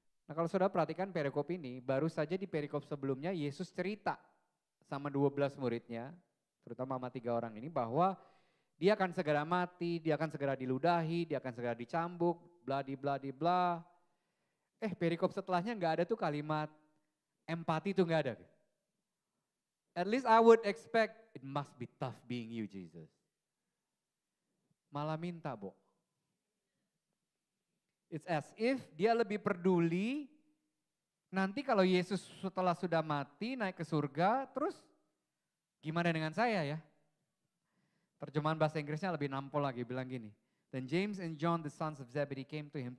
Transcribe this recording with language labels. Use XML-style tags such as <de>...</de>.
<id>Nah, kalau saudara perhatikan perikop ini, baru saja di perikop sebelumnya Yesus cerita sama 12 muridnya, terutama sama 3 orang ini, bahwa Dia akan segera mati, dia akan segera diludahi, dia akan segera dicambuk, bla di bla di bla. Perikop setelahnya nggak ada tuh kalimat empati tuh nggak ada.</id> <en>At least I would expect, it must be tough being you Jesus.</en> <id>Malah minta, Bo.</id> <en>It's as if</en> <id>dia lebih peduli nanti kalau Yesus setelah sudah mati naik ke surga, terus gimana dengan saya ya? Terjemahan bahasa Inggrisnya lebih nampol lagi, bilang gini.</id> <en>Then James and John, the sons of Zebedee, came to him.</en>